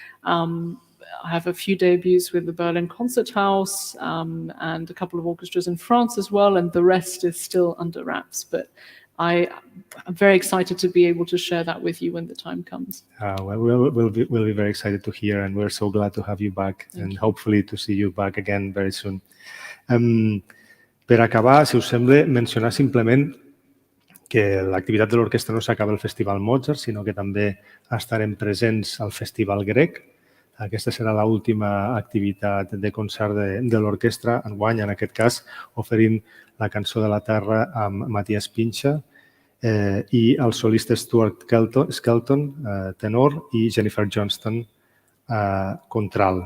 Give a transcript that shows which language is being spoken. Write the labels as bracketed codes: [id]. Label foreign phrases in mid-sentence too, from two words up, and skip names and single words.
[en] I have a few debuts with the Berlin Concert House and a couple of orchestras in France as well, and the rest is still under wraps. But I'm very excited to be able to share that with you when the time comes. We'll be very excited to hear, and we're so glad to have you back, and hopefully to see you back again very soon. [ca] Per acabar, si us sembla, mencionar simplement que l'activitat de l'orquestra no s'acaba al Festival Mozart, sinó que també estarem presents al Festival Grec Aquesta serà l'última activitat de concert de l'orquestra, enguany, en aquest cas, oferint la cançó de la Terra amb Matías Pincha i el solista Stuart Skelton, tenor, i Jennifer Johnston, contralt.